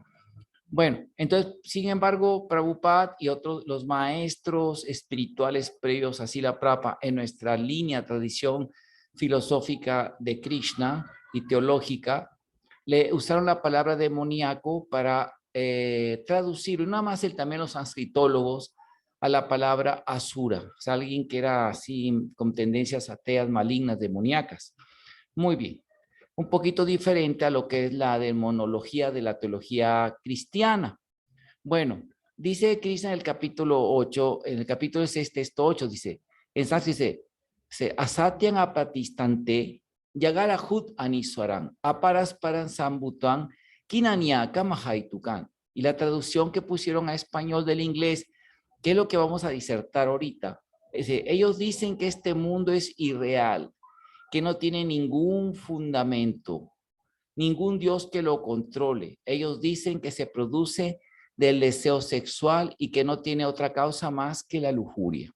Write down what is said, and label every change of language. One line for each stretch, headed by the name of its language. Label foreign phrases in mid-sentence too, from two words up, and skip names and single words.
Spanish: Bueno, entonces, sin embargo, Prabhupada y otros, los maestros espirituales previos a Srila Prabhupada en nuestra línea, tradición filosófica de Krishna y teológica, le usaron la palabra demoníaco para traducir, y nada más también los sanskritólogos, a la palabra asura, o sea, alguien que era así con tendencias ateas, malignas, demoníacas. Muy bien, un poquito diferente a lo que es la demonología de la teología cristiana. Bueno, dice Krishna en el capítulo 8, en el capítulo 6, texto 8, dice, en sánscrito dice,
Sanskrit: असत्यम् अप्रतिष्ठन्ते, जगदाहुर् अनीश्वरम्, अपरस्परम् सम्भूतम्, किमन्यत्का महैतुकम्.
Spanish: Y la traducción que pusieron a español del inglés, ¿qué es lo que vamos a disertar ahorita? Dice, ellos dicen que este mundo es irreal, que no tiene ningún fundamento, ningún Dios que lo controle. Ellos dicen que se produce del deseo sexual y que no tiene otra causa más que la lujuria.